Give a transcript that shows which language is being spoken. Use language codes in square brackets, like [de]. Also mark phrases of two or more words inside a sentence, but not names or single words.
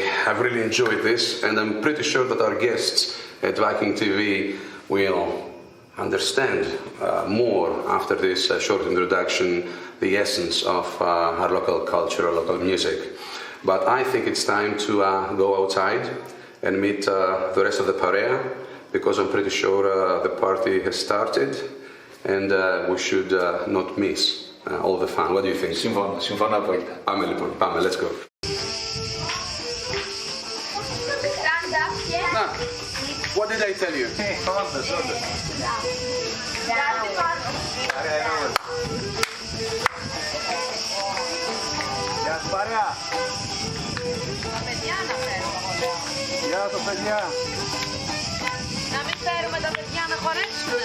[en] I've really enjoyed this, and I'm pretty sure that our guests at Viking.TV will understand more after this short introduction, the essence of our local culture, our local music. But I think it's time to go outside and meet the rest of the Parea, because I'm pretty sure the party has started, and we should not miss all the fun. What do you think? [el] Συμφωνώ απόλυτα. Πάμε λοιπόν, πάμε, [en] let's go. What did I tell you? [el] Γεια σου παρέα. Γεια σας παιδιά. Να μην φέρουμε τα παιδιά να χορέψουμε.